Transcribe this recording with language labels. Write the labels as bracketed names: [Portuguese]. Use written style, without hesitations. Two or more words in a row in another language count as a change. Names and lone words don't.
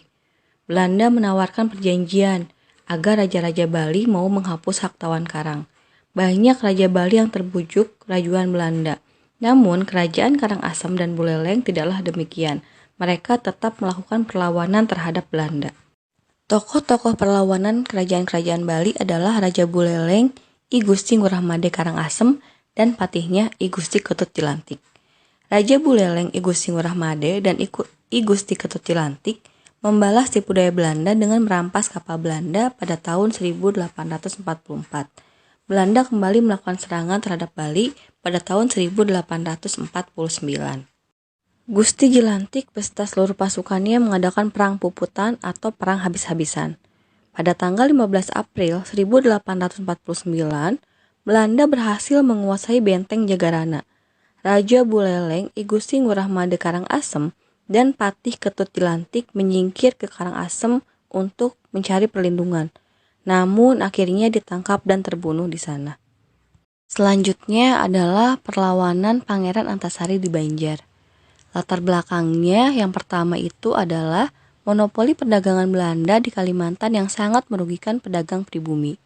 [Indonesian] Belanda menawarkan perjanjian agar raja-raja Bali mau menghapus hak tawan karang. Banyak raja Bali yang terbujuk rayuan Belanda. Namun kerajaan Karangasem dan Buleleng tidaklah demikian. Mereka tetap melakukan perlawanan terhadap Belanda. Tokoh-tokoh perlawanan kerajaan-kerajaan Bali adalah Raja Buleleng, I Gusti Ngurah Made Karangasem, dan patihnya I Gusti Ketut Jilantik. Raja Buleleng, I Gusti Ngurah Made, dan I Gusti Ketut Jilantik membalas tipu daya Belanda dengan merampas kapal Belanda pada tahun 1844. Belanda kembali melakukan serangan terhadap Bali pada tahun 1849. Gusti Jilantik beserta seluruh pasukannya mengadakan perang puputan atau perang habis-habisan. Pada tanggal 15 April 1849, Belanda berhasil menguasai benteng Jagarana. Raja Buleleng, I Gusti Ngurah Made Karangasem, dan Patih Ketut Jilantik menyingkir ke Karangasem untuk mencari perlindungan. Namun akhirnya ditangkap dan terbunuh di sana. Selanjutnya adalah perlawanan Pangeran Antasari di Banjar. Latar belakangnya yang pertama itu adalah monopoli perdagangan Belanda di Kalimantan yang sangat merugikan pedagang pribumi.